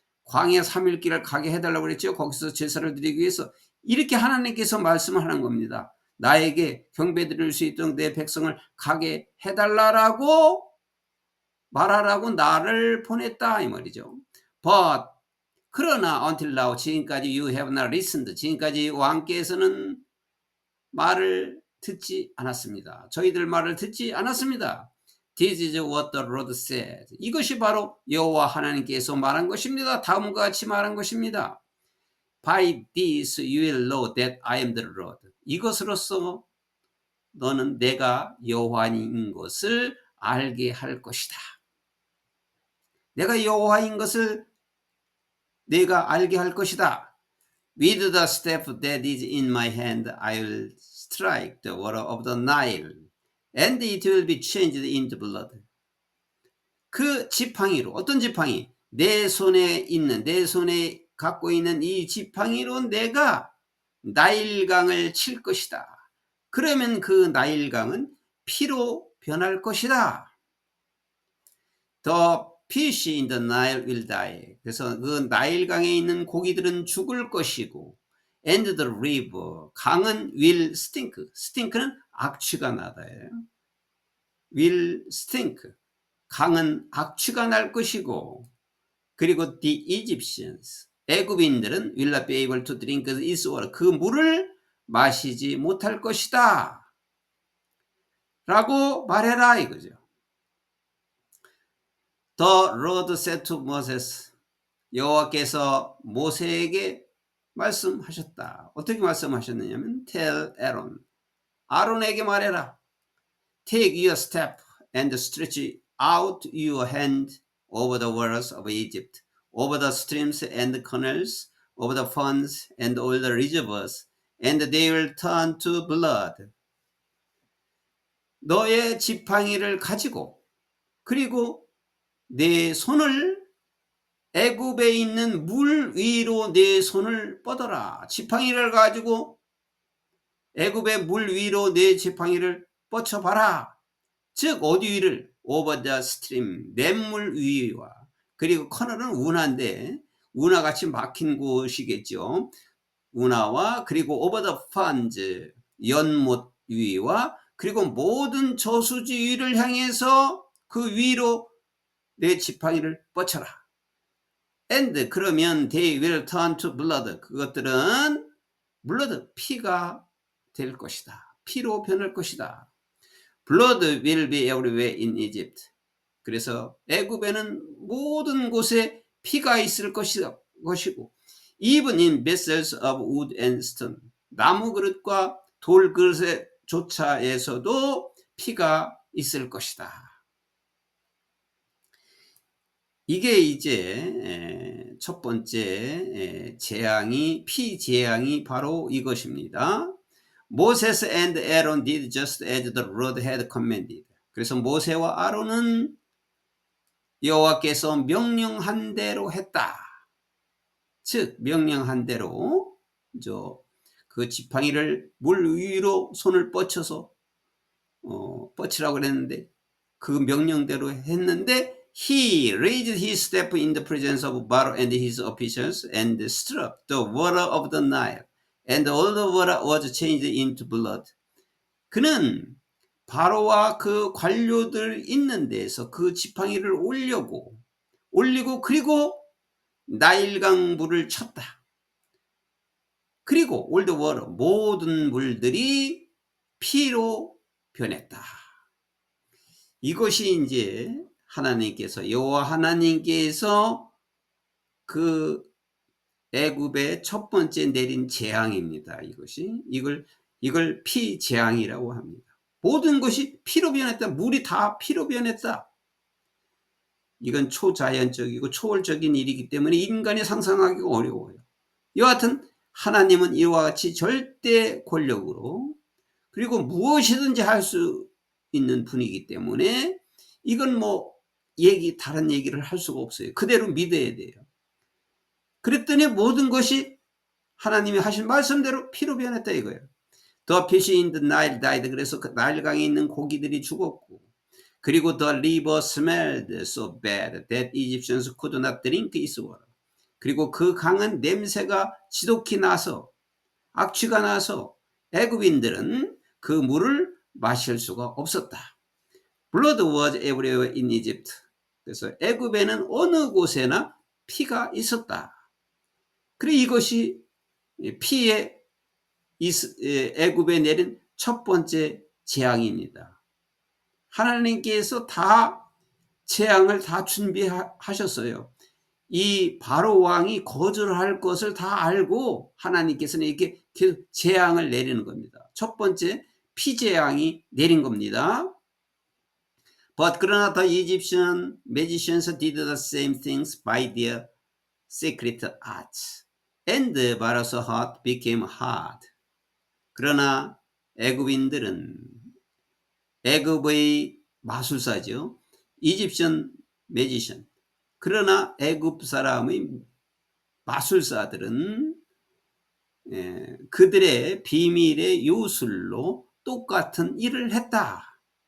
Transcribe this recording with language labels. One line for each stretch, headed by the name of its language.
Korean: 광야 3일길을 가게 해달라고 그랬죠. 거기서 제사를 드리기 위해서. 이렇게 하나님께서 말씀하는 겁니다. 나에게 경배 드릴 수 있도록 내 백성을 가게 해달라고 말하라고 나를 보냈다 이 말이죠.
English: But
Korean: 그러나
English: until now
Korean: 지금까지
English: you have not listened.
Korean: 지금까지 왕께서는 말을 듣지 않았습니다. 저희들 말을 듣지 않았습니다.
English: This is what the Lord said.
Korean: 이것이 바로 여호와 하나님께서 말한 것입니다. 다음과 같이 말한 것입니다.
English: By this you will know that I am the Lord.
Korean: 이것으로써 너는 내가 여호와인 것을 알게 할 것이다. 내가 여호와인 것을 내가 알게 할 것이다.
English: With the staff that is in my hand, I will strike the water of the Nile, and it will be changed into blood.
Korean: 그 지팡이로, 어떤 지팡이? 내 손에 갖고 있는 이 지팡이로 내가 나일강을 칠 것이다. 그러면 그 나일강은 피로 변할 것이다.
English: The fish in the Nile will die.
Korean: 그래서 그 나일강에 있는 고기들은 죽을 것이고,
English: and the river,
Korean: 강은
English: will stink.
Korean: stink는 악취가 나다예요.
English: will stink.
Korean: 강은 악취가 날 것이고, 그리고
English: the Egyptians,
Korean: 애굽인들은
English: will not be able to drink its water.
Korean: 그 물을 마시지 못할 것이다. 라고 말해라 이거죠.
English: The Lord said to Moses.
Korean: 여호와께서 모세에게 말씀하셨다. 어떻게 말씀하셨느냐면
English: tell Aaron.
Korean: 아론에게 말해라.
English: Take your staff and stretch out your hand over the waters of Egypt, over the streams and canals, over the ponds and all the rivers, and they will turn to blood.
Korean: 너의 지팡이를 가지고 그리고 내 손을 애굽에 있는 물 위로 내 손을 뻗어라. 지팡이를 가지고 애굽의 물 위로 내 지팡이를 뻗쳐봐라. 즉 어디 위를?
English: over the stream,
Korean: 냇물 위와, 그리고 커널은 운하인데 운하같이 막힌 곳이겠죠. 운하와 그리고
English: over the ponds,
Korean: 연못 위와 그리고 모든 저수지 위를 향해서 그 위로 내 지팡이를 뻗쳐라.
English: And
Korean: 그러면
English: they will turn to blood.
Korean: 그것들은 blood, 피가 될 것이다. 피로 변할 것이다.
English: Blood will be everywhere in Egypt.
Korean: 그래서 애굽에는 모든 곳에 피가 있을 것이고
English: even in vessels of wood and stone.
Korean: 나무 그릇과 돌 그릇의 조차에서도 피가 있을 것이다. 이게 이제 첫 번째 재앙이, 피 재앙이 바로 이것입니다. Moses and Aaron did just as the Lord had commanded. 그래서 모세와 아론은 여호와께서 명령한 대로 했다. 즉 명령한 대로 그 지팡이를 물 위로 손을 뻗쳐서 뻗치라고 그랬는데 그 명령대로 했는데
English: he raised his staff in the presence of Pharaoh and his officials and struck the water of the Nile and all the water was changed into blood.
Korean: 그는 바로와 그 관료들 있는 데에서 그 지팡이를 올리고 그리고 나일강 물을 쳤다. 그리고
English: all the water,
Korean: 모든 물들이 피로 변했다. 이것이 이제 하나님께서, 여호와 하나님께서 그 애굽의 첫 번째 내린 재앙입니다. 이걸 피 재앙이라고 합니다. 모든 것이 피로 변했다. 물이 다 피로 변했다. 이건 초자연적이고 초월적인 일이기 때문에 인간이 상상하기가 어려워요. 여하튼 하나님은 이와 같이 절대 권력으로 그리고 무엇이든지 할 수 있는 분이기 때문에 이건 다른 얘기를 할 수가 없어요. 그대로 믿어야 돼요. 그랬더니 모든 것이 하나님이 하신 말씀대로 피로 변했다 이거예요.
English: The fish in the Nile died.
Korean: 그래서 그 나일강에 있는 고기들이 죽었고, 그리고
English: the river smelled so bad that Egyptians could not drink its water.
Korean: 그리고 그 강은 냄새가 지독히 나서, 악취가 나서 애굽인들은 그 물을 마실 수가 없었다.
English: Blood was everywhere in Egypt.
Korean: 그래서 애굽에는 어느 곳에나 피가 있었다. 그래 이것이 피해 애굽에 내린 첫 번째 재앙입니다. 하나님께서 다 재앙을 다 준비하셨어요. 이 바로 왕이 거절할 것을 다 알고 하나님께서는 이렇게 계속 재앙을 내리는 겁니다. 첫 번째 피재앙이 내린 겁니다.
English: But
Korean: 그러나
English: the Egyptian magicians did the same things by their secret arts, and Pharaoh's heart became hard.
Korean: 그러나 애굽인들은 애굽의 마술사죠.
English: 이집션 매지션.
Korean: 그러나 애굽 사람의 마술사들은 그들의 비밀의 요술로 똑같은 일을 했다.